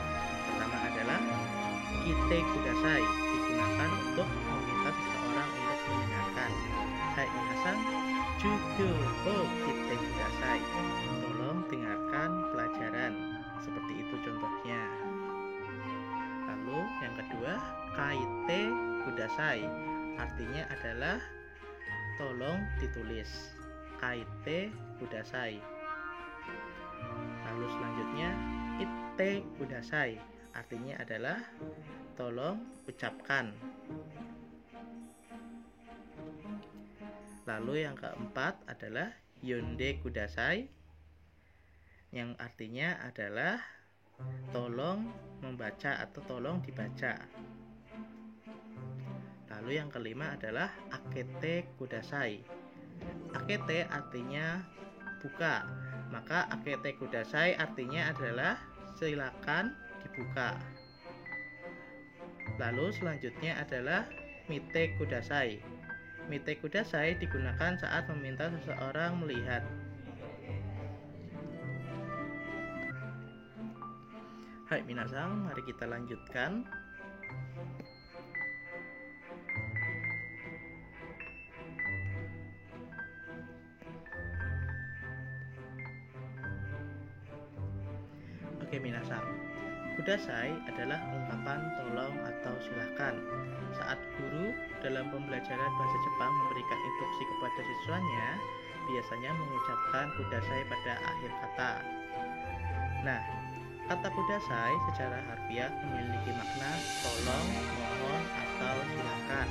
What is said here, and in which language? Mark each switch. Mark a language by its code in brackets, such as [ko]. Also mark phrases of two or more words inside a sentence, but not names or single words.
[id] Pertama adalah [ja] 聞いてください, [id] digunakan untuk meminta seseorang untuk mendengarkan. [ja] はい皆さん、授業を聞いてください, [id] tolong dengarkan pelajaran. Seperti itu contohnya. Lalu yang kedua, [ja] 書いてください, [id] artinya adalah tolong ditulis. [ja] 書いてください. [id] Lalu selanjutnya [ja] 言ってください, [id] artinya adalah tolong ucapkan. Lalu yang keempat adalah [ja] 読んでください, [id] yang artinya adalah tolong membaca atau tolong dibaca. Lalu yang kelima adalah [ja] 開けてください. [id] Akete artinya buka, maka [ja] 開けてください [id] artinya adalah silakan dibuka. Lalu selanjutnya adalah [ja] 見てください. 見てください [id] digunakan saat meminta seseorang melihat. [ja] はい皆さん, [id] mari kita lanjutkan. Oke minasan, kudasai adalah ungkapan tolong atau silakan. Saat guru dalam pembelajaran bahasa Jepang memberikan instruksi kepada siswanya, biasanya mengucapkan kudasai pada akhir kata. Nah, kata kudasai secara harfiah memiliki makna tolong, mohon, atau silakan.